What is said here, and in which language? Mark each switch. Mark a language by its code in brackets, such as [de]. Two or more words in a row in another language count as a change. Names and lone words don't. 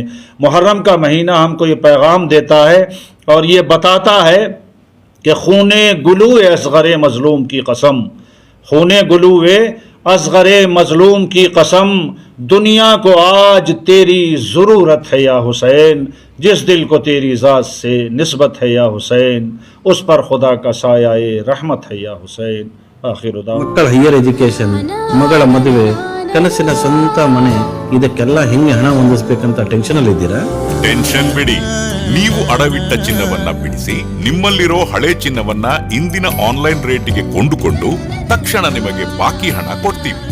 [hi] मुहर्रम का महीना हमको ये पैगाम देता है और ये बताता है कि खूने गुलू असग़र मज़लूम की कसम, खूने गुलू असग़र मज़लूम की कसम, दुनिया को आज तेरी ज़रूरत है या हुसैन, जिस दिल को तेरी ज़ात से निस्बत है या हुसैन, उस पर खुदा का साया रहमत है या हुसैन। आखिर [kn] ಮಕ್ಕಳ [en] higher education, [kn] ಮಗಳ ಮದುವೆ, ಕನಸಿನ ಸ್ವಂತ ಮನೆ, ಇದಕ್ಕೆಲ್ಲ ಹೆಂಗೆ ಹಣ ಹೊಂದಿಸ್ಬೇಕಂತ ಟೆನ್ಷನ್ ಅಲ್ಲಿ ಇದ್ದೀರಾ? ಟೆನ್ಷನ್ ಬಿಡಿ, ನೀವು ಅಡವಿಟ್ಟ ಚಿನ್ನವನ್ನ ಬಿಡಿಸಿ ನಿಮ್ಮಲ್ಲಿರೋ ಹಳೆ ಚಿನ್ನವನ್ನ ಇಂದಿನ ಆನ್ಲೈನ್ ರೇಟಿಗೆ ಕೊಂಡುಕೊಂಡು ತಕ್ಷಣ ನಿಮಗೆ ಬಾಕಿ ಹಣ ಕೊಡ್ತೀವಿ.